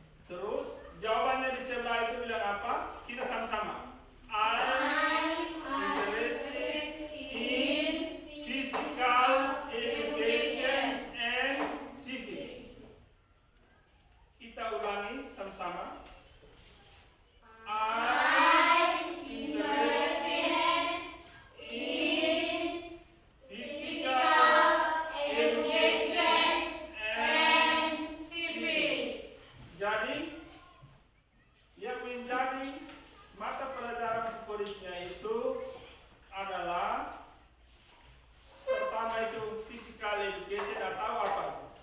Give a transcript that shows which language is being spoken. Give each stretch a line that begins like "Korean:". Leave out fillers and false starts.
Indonesian: Terus jawabannya di sebelah itu bilang apa? Kita sama-sama.
English: I'm interested in physical education and civics.
Indonesian: Kita ulangi sama-sama.
English: I'm interested in physical education and civics.
Indonesian: Jadi yang menjadi mata pelajaran favoritnya itu adalah pertama itu physical education atau apa?